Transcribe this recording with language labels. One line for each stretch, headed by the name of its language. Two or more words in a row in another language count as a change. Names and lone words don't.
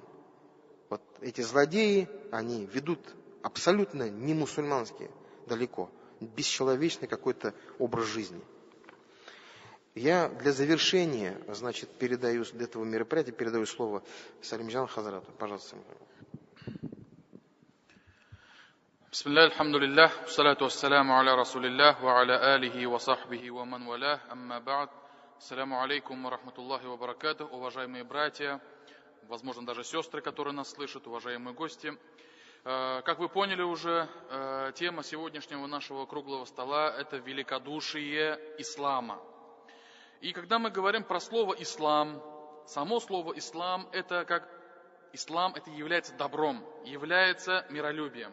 Russian: Вот эти злодеи, они ведут абсолютно не мусульманские далеко бесчеловечный какой-то образ жизни. Я для завершения, значит, передаю этого мероприятия, передаю слово Салимджан Хазрату. Пожалуйста. Бисмиллах,
Arabic: الحمد لله الصلاة والسلام على رسول الله وعلى آله وصحبه ومن والاه أما بعد. السلام عليكم ورحمة الله وبركاته,
Russian: уважаемые братья, возможно, даже сестры, которые нас слышат, уважаемые гости. Как вы поняли уже, тема сегодняшнего нашего круглого стола – это великодушие ислама. И когда мы говорим про слово «ислам», само слово «ислам» – это как ислам, это является добром, является миролюбием.